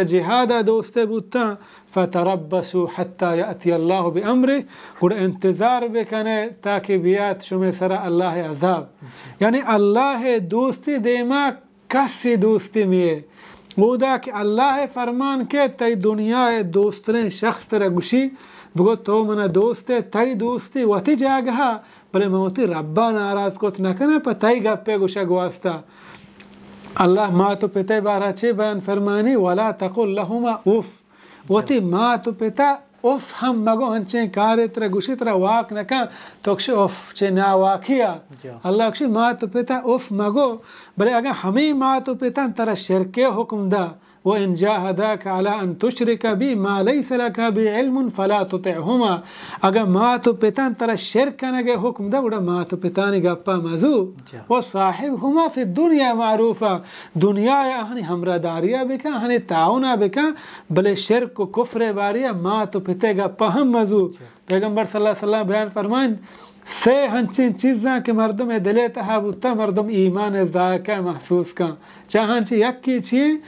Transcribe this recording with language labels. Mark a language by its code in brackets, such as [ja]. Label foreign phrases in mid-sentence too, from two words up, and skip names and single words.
[bal] جہاد دوستے بودتاں [ar] فتربسوا حتی یأتی اللہ بامرہ [bal] اور انتظار بکنے تاکہ بیات شمع سرا اللہ عذاب یعنی اللہ دوستی دیما کسی دوستی میے ودا کہ اللہ فرمان کے تی دنیا دوسترین شخص ترہ گوشی بگو تو منا دوست تائی دوستی وتی جاگہا بلے موتی ربا ناراض کوت نکنا پا تائی گپے گوشا گواستا اللہ ما تو پتے بارا چے بیان فرمانی [ar] ولا تقل لہما اوف [bal] وتی ما تو پتا اوف ہم مگو ہنچیں کارے ترہ گوشی ترہ واق نکا تو کشی اوف چے نا واقعیا اللہ کشی ما تو پتا اوف مگو بلے اگر ہمیں ما تو پتا ترہ شرکے حکم دا [ar] وَإِن جَاهَدَاكَ عَلَىٰ أَن تُشْرِكَ بِي مَا لَيْسَ لَكَ بِي عِلْمٌ فَلَا تُطِعْهُمَا [bal] اگر ما تو پتان ترہ شرک نگے حکم دا وڑا ما تو پتانی گپا مزو [ar] وَصَاحِبْهُمَا فِي الدُّنْيَا مَعْرُوفًا [bal] دنیا اہنی ہمراہ بکا اہنی تعاونہ بکا بلے شرک و کفر باریا ما تو پتے گپا ہم مزو پیغمبر [ar] صلی اللہ علیہ وسلم [bal] بیان فرمائیں سے ہنچین چیزاں کہ مردم دلے تحابتا مردم ایمان ذائقہ محسوس کا چاہاں چی یکی چی